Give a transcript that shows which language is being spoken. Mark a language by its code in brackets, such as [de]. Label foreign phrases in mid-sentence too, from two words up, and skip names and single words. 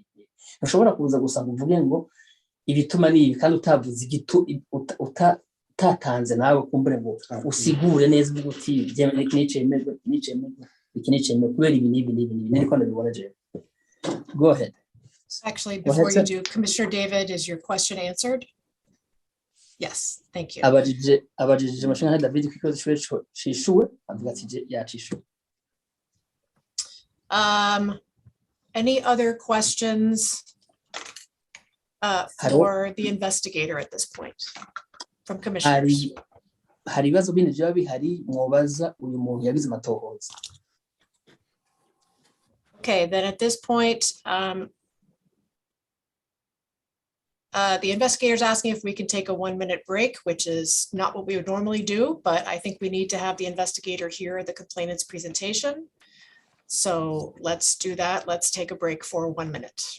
[rn] Ntushobora kuza gusa ngo uvuge ngo ibituma ni ibi kandi utavuze utatanze nawe kumbure ngo usigure neza uvuga uti iki nicemerwa iki nicemerwa kubera ibi n'ibi n'ibi n'ibi niko ndabibona jewe. [en] Go ahead. Actually, Go ahead, before you sir. do, Commissioner David, is your question answered? Yes, thank you. [rn] Abajije Mushinga David ko ikibazo cishuwe avuga ati yacishuwe. [en] Any other questions for the investigator at this point from commissioners? [rn] Hari ibibazo bindi byaba bihari mwobaza uyu muntu yagize amatohoza. [en] Okay, then at this point, the investigator's asking if we can take a 1-minute break, which is not what we would normally do, but I think we need to have the investigator hear the complainant's presentation. So let's do that. Let's take a break for 1 minute.